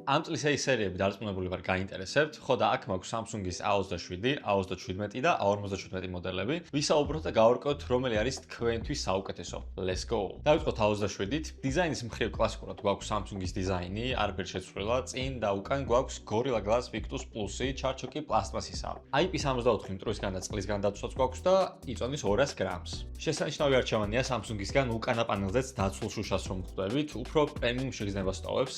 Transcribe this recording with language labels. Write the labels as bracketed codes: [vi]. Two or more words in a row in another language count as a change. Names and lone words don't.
[ka] ამ წლის ეს სერიები დარწმუნებული ვარ გაინტერესებთ, ხო და აქ მაქვს Samsung-ის A27, A27 და A57 მოდელები. ვისაუბროთ და გავარკვევთ, რომელი არის თქვენთვის საუკეთესო. [en] Let's go. [ka] დავიწყოთ A27-ით. დიზაინის მხრივ კლასიკურად გვაქვს Samsung-ის დიზაინი, არაფერი შეცვლილა, წინ და უკან გვაქვს Gorilla Glass Victus Plus-ი, ჩარჩოკი პლასტმასისაა. IP68 მტვრისგან და წყლისგან დაცვაც გვაქვს და იწონის 200 გრამს. შესანიშნავი არჩევანია Samsung-ისგან უკანა პანელზეც დაცულ შუშას რომ ხვდებით, უფრო პრემიუმ შეგრძნებას ტოვებს.